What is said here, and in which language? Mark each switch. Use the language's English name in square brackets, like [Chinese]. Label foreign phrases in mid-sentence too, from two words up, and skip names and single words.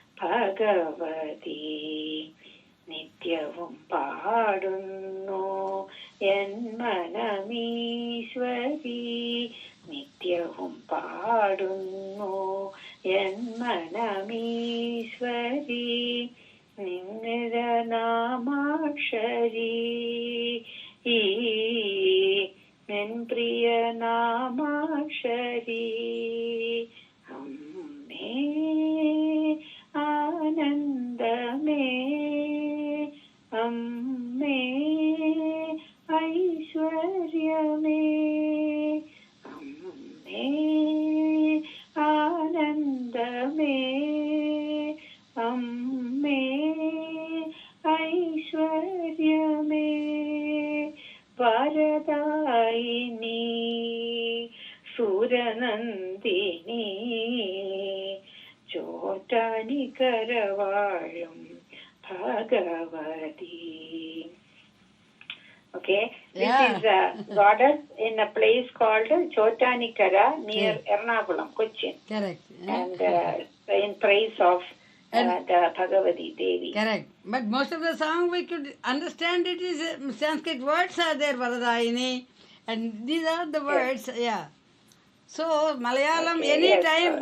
[Malayalam] ഭഗവതി നിത്യവും പാടുന്നോ എൻ മനമീശ്വരി നിത്യവും പാടുന്നോ എൻ മനമീശ്വരി നിന്നിറ നാമാക്ഷരി എൻ പ്രിയ നാമാക്ഷരി അമ്മേ ആനന്ദമേ അമ്മേ ഐശ്വര്യമേ അമ്മേ ആനന്ദമേ അമ്മേ ഐശ്വര്യമേ വരദായിനി സുരനന്ദിനി ചോറ്റാനിക്കരവായം ഭഗവതി. [English] Okay, this is a goddess in a place called Chotanikara near Ernakulam, Cochin. Correct. And in praise of the Bhagavati Devi. Correct. But most of the song we could understand it is Sanskrit words are there, Varadayini, and these are the words, So Malayalam, anytime